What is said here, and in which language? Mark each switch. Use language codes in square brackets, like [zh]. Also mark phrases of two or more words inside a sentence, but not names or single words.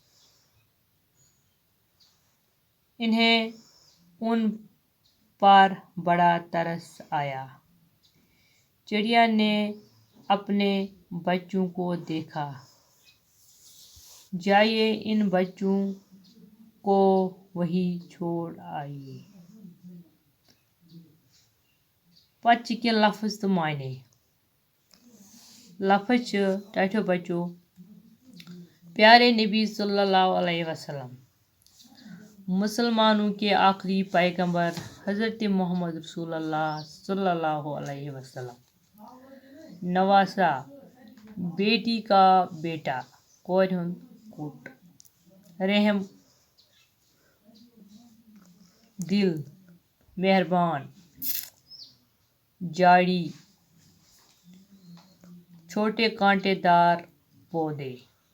[ur] انہیں ان پر بڑا ترس آیا چڑیا نے اپنے بچوں کو دیکھا جائیے ان بچوں کو وہی چھوڑ آئیے [ks] پتہٕ چھِ کینٛہہ لفظ تہٕ معنے لفظ چھِ ٹاٹھیو بچو [ur] پیارے نبی [ar] صلی اللہ علیہ وسلم [ur] مسلمانوں کے آخری پیغمبر حضرت محمد رسول اللہ [ar] صلی اللہ علیہ وسلم [ur] نواسا بیٹی کا بیٹا [ks] کورِ ہُنٛد کوٚٹ [ur] رحم دل مہربان جاڑی چھوٹے کانٹے دار پودے